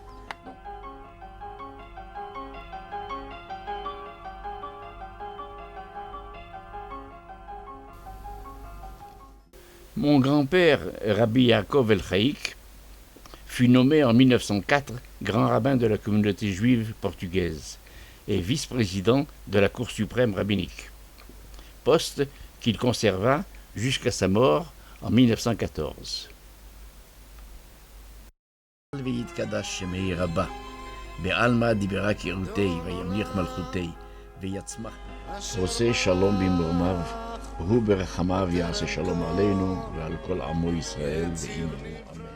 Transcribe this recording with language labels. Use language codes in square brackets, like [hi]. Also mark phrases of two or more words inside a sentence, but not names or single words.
[fr] Mon grand-père, Rabbi Yaakov El-Chaïk, fut nommé en 1904 grand rabbin de la communauté juive portugaise et vice-président de la Cour suprême rabbinique, poste qu'il conserva jusqu'à sa mort en 1914. [he] עושה שלום במרומיו, הוא ברחמיו יעשה שלום עלינו ועל כל עמו ישראל ואמרו אמן.